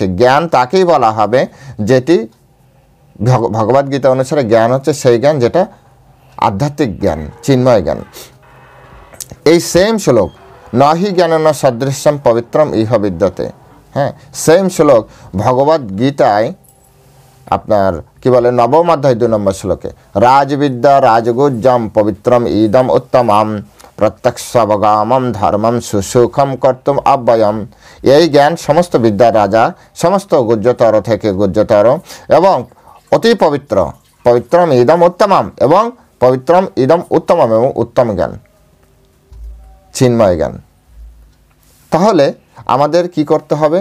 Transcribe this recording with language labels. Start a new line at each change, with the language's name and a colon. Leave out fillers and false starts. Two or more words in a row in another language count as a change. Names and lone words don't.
Bangla: জ্ঞান তাকেই বলা হবে যেটি ভগবদ্গীতা অনুসারে জ্ঞান হচ্ছে সেই জ্ঞান যেটা আধ্যাত্মিক জ্ঞান, চিন্ময় জ্ঞান। এই সেম শ্লোক
Sanskrit: নহি জ্ঞানেন সদৃশ্যম পবিত্রম ইহ বিদ্যতে,
Bangla: সেম শ্লোক ভগবদ্গীতায় আপনার কি বলে নবম অধ্যায় 2 নম্বর শ্লোকে
Sanskrit: রাজবিদ্যা রাজগুজ্জম পবিত্রম ইদম উত্তমম প্রত্যক্ষবগামম ধর্মম সুসুখম কর্তুম অব্যয়ম।
Bangla: এই জ্ঞান সমস্ত বিদ্যার রাজা, সমস্ত গুজ্জতর থেকে গুজ্জতর এবং অতি পবিত্র,
Sanskrit: পবিত্রম ইদম উত্তমম
Bangla: এবং
Sanskrit: পবিত্রম ইদম উত্তমম
Bangla: এবং উত্তম জ্ঞান, চিন্ময় জ্ঞান। তাহলে আমাদের কি করতে হবে?